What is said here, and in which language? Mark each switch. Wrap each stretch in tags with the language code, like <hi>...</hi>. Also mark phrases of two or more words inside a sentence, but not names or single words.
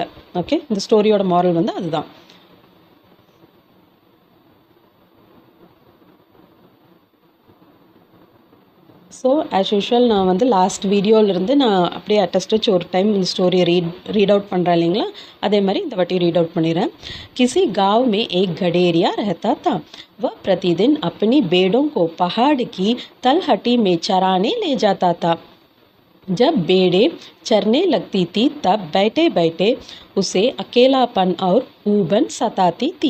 <ta>ஓகே, இந்த ஸ்டோரியோட மாரல் வந்து அதுதான்.</ta> <en>so as usual</en> <ta>நான் வந்து லாஸ்ட் வீடியோவிலேருந்து நான் அப்படியே அட்டஸ்டச் ஒரு டைம் இந்த ஸ்டோரியை</ta> <en>read out</en> <ta>பண்ணுறேன் இல்லைங்களா, அதே மாதிரி இந்த வாட்டி</ta> <en>read out</en> <ta>பண்ணிடுறேன்.</ta> <hi>किसी गांव में एक गडेरिया रहता था। वह प्रतिदिन अपनी भेड़ों को पहाड़ की तलहटी में चराने ले जाता था। जब भेड़ें चरने लगती थी तब बैठे बैठे उसे अकेलापन और ऊबन सताती थी।</hi>